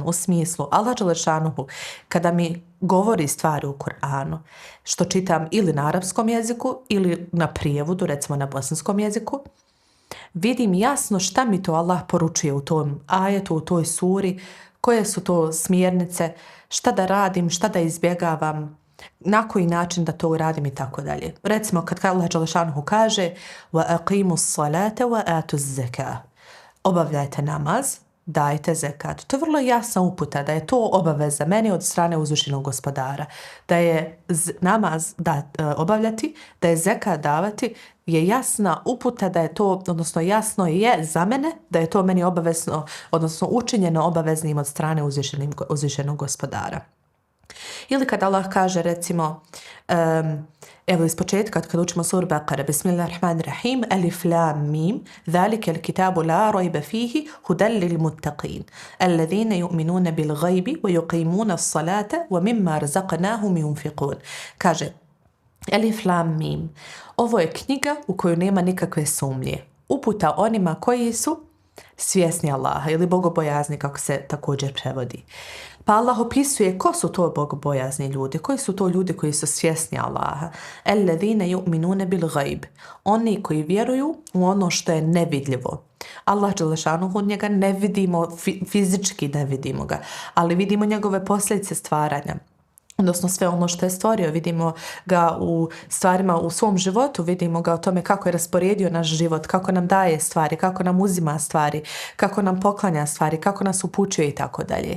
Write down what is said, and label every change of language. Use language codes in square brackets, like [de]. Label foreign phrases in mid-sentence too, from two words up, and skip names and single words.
[bs] U smislu, Allah dželešanuhu, kada mi govori stvari u Kur'anu, što čitam ili na arapskom jeziku ili na prijevodu, recimo na bosanskom jeziku, vidim jasno šta mi to Allah poručuje u tom ajetu, u toj suri, koje su to smjernice, šta da radim, šta da izbjegavam, na koji način da to uradim i tako dalje. Recimo kad Allah dželešanuhu kaže [ar] وَأَقِيمُوا الصَّلَاةَ وَآتُوا الزَّكَاةَ, [bs] obavljajte namaz, dajte zekat. To je vrlo jasna uputa da je to obaveza meni od strane uzvišenog gospodara. Da je namaz obavljati, da je zekat davati, je jasna uputa da je to, odnosno jasno je za mene da je to meni obavezno, odnosno učinjeno obaveznim od strane uzvišenog gospodara. Ili kad Allah kaže recimo, evo iz početka kad učimo suru Baqara, [ar] بسم الله الرحمن الرحيم الم ذلك الكتاب لا ريب فيه هدى للمتقين الذين يؤمنون بالغيب ويقيمون الصلاة ومما رزقناهم ينفقون. Kaže الم, [bs] ovo je knjiga u koju nema nikakve sumnje. Uputa onima koji su svjesni Allaha ili bogobojazni, kako se također prevodi. Pa Allah opisuje ko su to bogobojazni ljudi, koji su to ljudi koji su svjesni Allaha. [ar] الذين يؤمنون بالغيب, [bs] oni koji vjeruju u ono što je nevidljivo. Allah dželešanuhu, njega ne vidimo, fizički ne vidimo ga, ali vidimo njegove posljedice stvaranja. Odnosno sve ono što je stvorio, vidimo ga u stvarima u svom životu, vidimo ga o tome kako je rasporedio naš život, kako nam daje stvari, kako nam uzima stvari, kako nam poklanja stvari, kako nas upućuje i tako dalje.